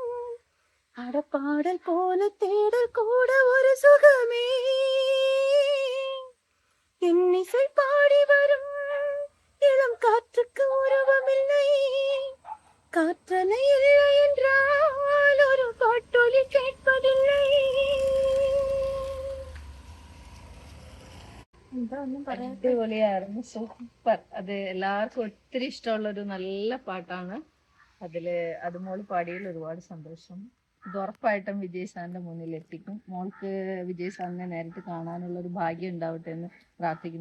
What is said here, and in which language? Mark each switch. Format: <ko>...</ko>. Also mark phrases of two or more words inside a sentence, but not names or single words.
<ta>அடப்பாடல் போல தேடல் கூட ஒரு சுகமே. என் இசை பாடி வரும் இளம் காற்றுக்கு உருவமில்லை, காற்றலை இல்லை என்றால் ஒரு பாட்டொலி கேட்பதில்லை.</ta> <ml>എന്താ ഒന്നും പറയാ. അടിപൊളിയായിരുന്നു, സൂപ്പർ. അത് എല്ലാവർക്കും ഒത്തിരി ഇഷ്ടമുള്ള ഒരു നല്ല പാട്ടാണ്. അത് മോള് പാടിയതിൽ ഒരുപാട് സന്തോഷം. ഇത് ഉറപ്പായിട്ടും വിജയ് സാറിന്റെ മുന്നിൽ എത്തിക്കും. മോൾക്ക് വിജയ് സാറിനെ നേരിട്ട് കാണാനുള്ള ഒരു ഭാഗ്യം ഉണ്ടാവട്ടെ എന്ന് പ്രാർത്ഥിക്കുന്നു.</ml>